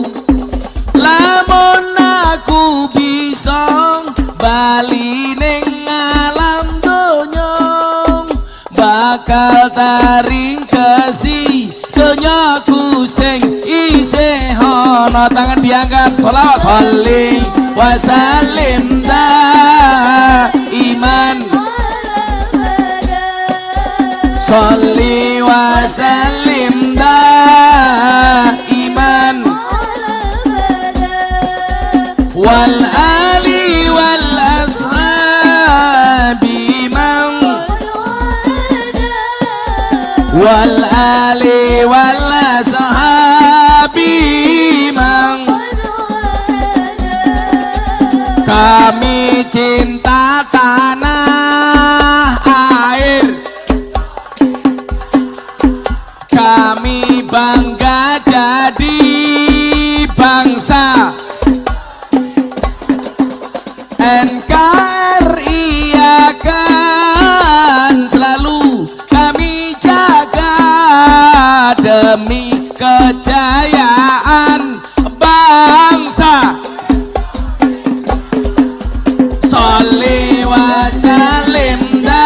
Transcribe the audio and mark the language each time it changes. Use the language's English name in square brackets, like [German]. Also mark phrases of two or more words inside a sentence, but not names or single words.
[Javanese] Lamun aku bisa bali ning alam donya bakal taring kesi donyaku sing isih ana. Tangan diangkat sholawat [Arabic] صلّ وسلّم دائما صلّ وسلّم دائما والآل والأصحاب من والآل والأصحاب من wal ali wal ashabi man. [Indonesian] Kami cinta tanah air, kami bangga jadi bangsa NKRI akan selalu kami jaga demi kejayaan bangsa. [Arabic] صلّ وسلّم